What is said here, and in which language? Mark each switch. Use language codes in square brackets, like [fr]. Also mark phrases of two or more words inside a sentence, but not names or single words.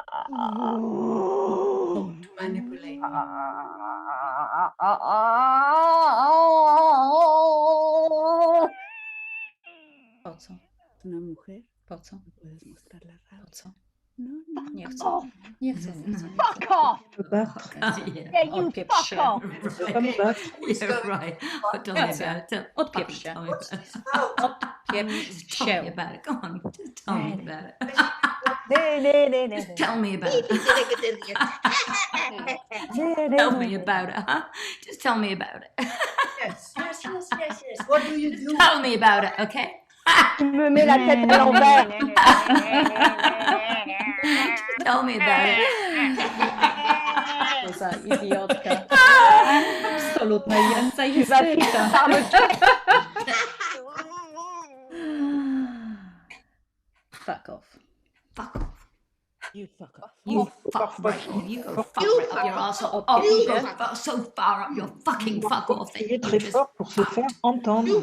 [en] To manipulate. [pl] Po co? [es] Una mujer. [pl] Po co? [es] Puedes mostrar la rabia. [pl] Po co? No, no. Nie chcę. Nie chcę. [en] Fuck off! Yeah, you [pl] Odpieprz [en] fuck [pl] się. [en] off! Yeah, right. Tell me about it. [pl] Odpieprz się. [en] Tell me about it. [pl] Odpieprz [en] Tell me [pl] się. [en] about it. Go on. Just tell me about it. Just tell me about it. Tell me about it, huh? Just tell me about it. Yes. What do you do? Tell me about it, okay? [fr] Tu me mets la tête à l'envers. [en] Tell me about it. [pl] Co za idiotka. Absolutna jęca i [fr] Tu vas [pl] hystryka. [fr] par le [en] Fuck off. Fuck off. You fuck off. You fuck right off. You go fuck right up your arsehole. Oh, you go so far up your fucking fuck off that [fr] Il est [en] you [fr] très [en] just [fr] fort pour se faire entendre.